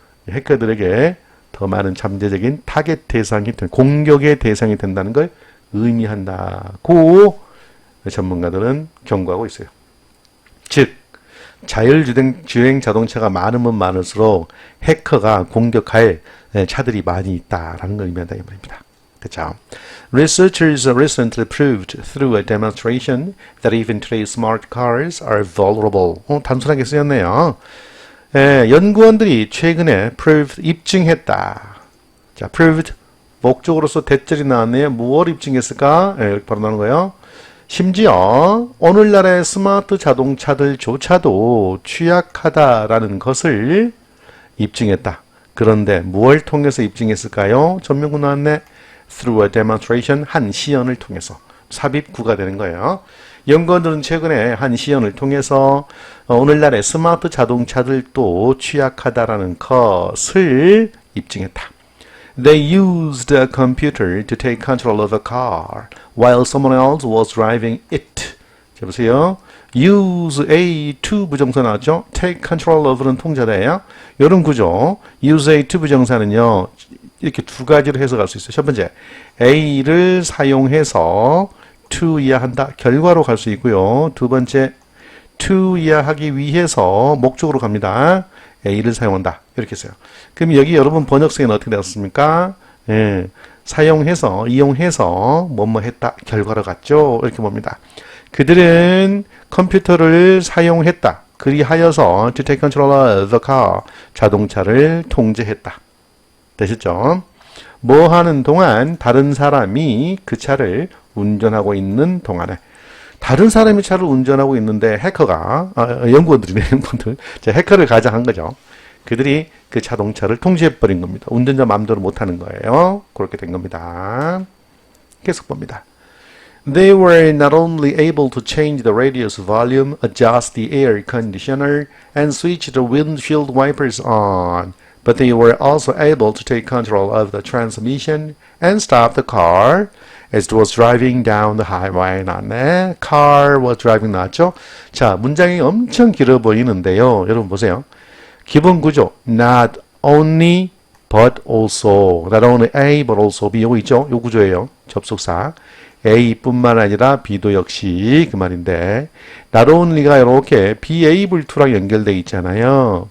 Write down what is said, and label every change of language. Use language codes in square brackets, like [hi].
[ko] 해커들에게 더 많은 잠재적인 타겟 공격의 대상이 된다는 걸 의미한다고 전문가들은 경고하고 있어요. 즉, 자율주행 자동차가 많으면 많을수록 해커가 공격할 차들이 많이 있다라는 걸 의미한다 이 말입니다. 그렇죠? [en] Researchers recently proved through a demonstration that even today's smart cars are vulnerable. [ko] 단순하게 쓰였네요. 연구원들이 최근에 proved, 입증했다. 자, proved, 목적으로서 대절이 나왔네요. 무엇을 입증했을까? 이렇게 바로 나오는 거예요. 심지어 오늘날의 스마트 자동차들조차도 취약하다라는 것을 입증했다. 그런데 무엇을 통해서 입증했을까요? 전명구 나왔네. [en] Through a demonstration, [ko] 한 시연을 통해서. 삽입구가 되는 거예요. 연구원들은 최근에 한 시연을 통해서 오늘날의 스마트 자동차들도 취약하다라는 것을 입증했다. [en] They used a computer to take control of a car while someone else was driving it. [ko] 자, 보세요. use a to 부정사 나왔죠? [en] take control of [ko] 는 통자다예요. 이런 구조. use a to 부정사는요. 이렇게 두 가지로 해석할 수 있어요. 첫 번째, a를 사용해서 to 이하한다. 결과로 갈 수 있고요. 두 번째, to 이하하기 위해서 목적으로 갑니다. a를 사용한다. 이렇게 써요. 그럼 여기 여러분 번역성에는 어떻게 되었습니까? 사용해서, 이용해서 뭐뭐 했다. 결과로 갔죠. 이렇게 봅니다. 그들은 컴퓨터를 사용했다. 그리하여서 [en] to take control of the car. [ko] 자동차를 통제했다. 되셨죠? 뭐 하는 동안 다른 사람이 그 차를 운전하고 있는 동안에 다른 사람이 차를 운전하고 있는데 해커가 연구원들이네 연구원들 해커를 가장한 거죠. 그들이 그 자동차를 통제해버린 겁니다. 운전자 마음대로 못하는 거예요. 그렇게 된 겁니다. 계속 봅니다. [en] They were not only able to change the radio's volume, adjust the air conditioner, and switch the windshield wipers on, but they were also able to take control of the transmission and stop the car as it was driving down the highway. [ko] 나왔네. [en] Car was driving [ko] 나왔죠? 자, 문장이 엄청 길어 보이는데요. 여러분 보세요. 기본 구조. [en] Not only but also. Not only A but also B. [ko] 요거 있죠? 요 구조예요. 접속사. A뿐만 아니라 B도 역시 그 말인데 not only가 이렇게 [en] be able to [ko] 랑 연결되어 있잖아요.